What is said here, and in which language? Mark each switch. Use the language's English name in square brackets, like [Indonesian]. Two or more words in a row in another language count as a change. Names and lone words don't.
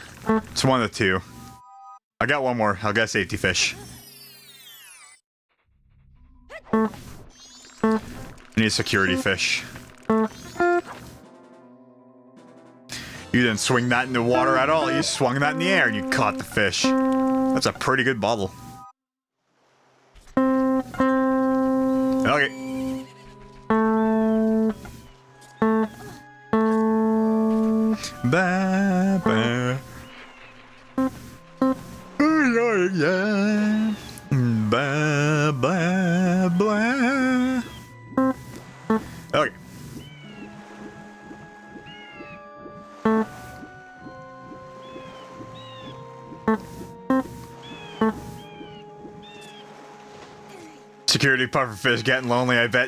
[English] It's one of the two. I got one more. I'll get a safety fish. I need a security fish. You didn't swing that in the water at all. You swung that in the air and you caught the fish. That's a pretty good bobble. Okay. Ba ba. Yeah. Ba ba ba. Okay. Security pufferfish getting lonely, I bet.